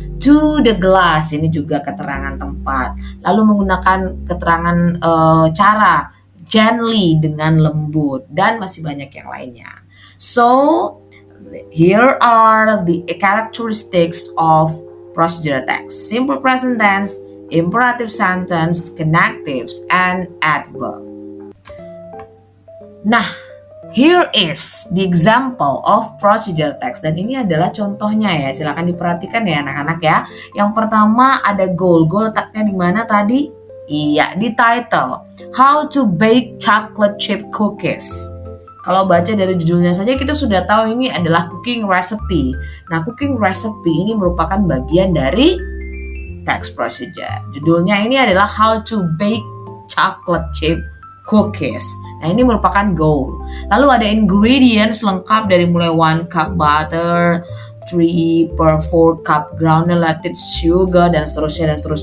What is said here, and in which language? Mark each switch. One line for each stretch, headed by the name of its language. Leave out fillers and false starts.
English: To the glass,
Indonesian: ini juga keterangan tempat. Lalu menggunakan keterangan cara, gently, dengan lembut, dan masih banyak yang lainnya.
English: So, here are the characteristics of procedure text: simple present tense, imperative sentence, connectives, and adverb. Nah, here is the example of procedure text,
Indonesian: dan ini adalah contohnya ya. Silakan diperhatikan ya anak-anak ya. Yang pertama ada goal. Goal letaknya di mana tadi? Iya, di title.
English: How to bake chocolate chip cookies.
Indonesian: Kalau baca dari judulnya saja kita sudah tahu ini adalah cooking recipe. Nah, cooking recipe ini merupakan bagian dari text procedure. Judulnya ini adalah
English: How to bake chocolate chip cookies.
Indonesian: Nah, ini merupakan goal. Lalu ada ingredients lengkap dari mulai
English: 1 cup butter, 3/4 cup granulated sugar,
Indonesian: dan seterusnya.